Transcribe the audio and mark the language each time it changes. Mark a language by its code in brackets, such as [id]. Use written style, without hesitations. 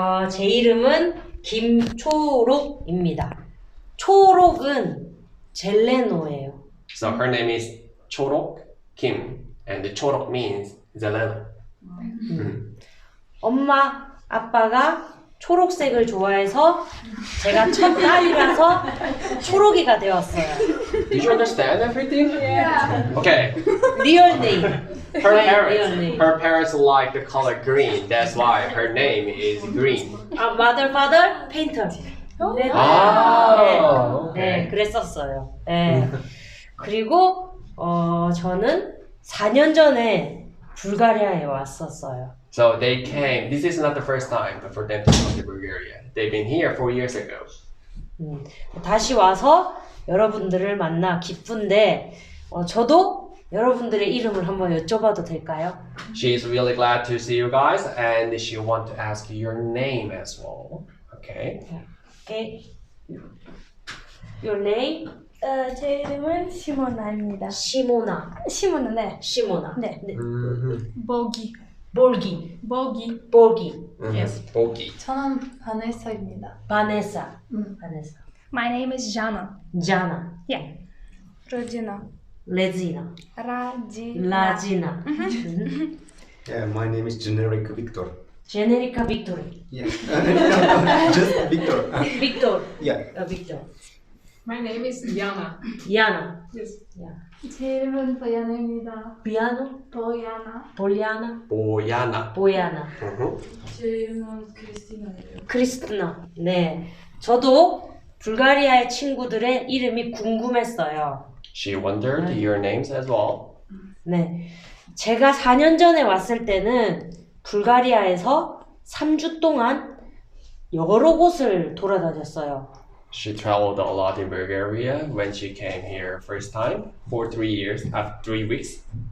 [ko] 제 이름은 김초록입니다. 초록은 젤레노예요. [en] So her name is Chorok Kim, and the Chorok means zeleno. [ko] 엄마, 아빠가 초록색을 좋아해서 제가 첫 딸이라서 초록이가 되었어요. [en] Did you understand everything? Okay. 리얼 네임. Her parents like the color green. That's why her name is green. mother, father, painter. 네, 아, [ko] 네, 그랬었어요. 네. 그리고 저는 4년 전에 불가리아에 왔었어요. [en] So they came. This is not the first time for them to come to Bulgaria. They've been here 4 years ago. [ko] 다시 와서 여러분들을 만나 기쁜데 저도 여러분들의 이름을 한번 여쭤봐도 될까요? [en] She's really glad to see you guys, and she want to ask your name as well. Okay. Okay. Your name? [ko] 제 이름은 시모나입니다. 시모나. 시모나, 네. 시모나. 네. 보기. 볼기. 보기. 볼기. [en] Yes. Bogi. [ko] 저는 바네사입니다. 바네사. 바네사. [en] My name is Jana. [ko] 자나. [en] Yeah. Rodina. [ko] 레지나. [en] Radina. [ko] 라지나. [en] Yeah, my name is Generic Victor. [ko] 제네리카 빅토리. [en] Yeah. Just Victor. [ko] 빅토르. [en] Yeah. [ko] 빅토르. [en] My name is Diana. [ko] 이아나. [en] Yes. [ko] 제 이름은 보야나입니다. 비아노. 보야나. 볼리아나. [en] Boyana. [ko] 보야나. 제 이름은 크리스티나예요. 크리스티나. 네. 저도 불가리아의 친구들의 이름이 궁금했어요. [en] She wondered your names as well. [ko] 네. 제가 4년 전에 왔을 때는 불가리아에서 3주 동안 여러 곳을 돌아다녔어요. [en] She traveled a lot in Bulgaria when she came here first time for 3 years, 3 weeks.